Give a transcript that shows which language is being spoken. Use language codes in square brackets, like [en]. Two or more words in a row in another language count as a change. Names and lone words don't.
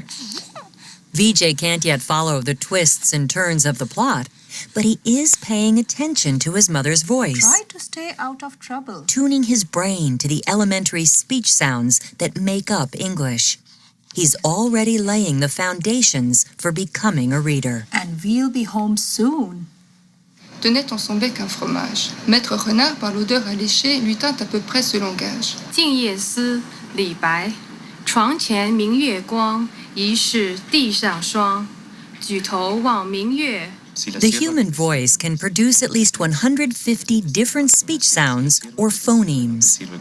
[en] VJ can't yet follow the twists and turns of the plot, but he is paying attention to his mother's voice, Try to stay out of trouble. tuning his brain to the elementary speech sounds that make up English. He's already laying the foundations for becoming a reader. And we'll be home soon. [fr] Tenait en son bec un fromage. Maître Renard, par l'odeur alléchée, lui tint à peu près ce langage. [zh] 静夜思，李白。床前明月光，疑是地上霜。举头望明月。 [en] The human voice can produce at least 150 different speech sounds or phonemes.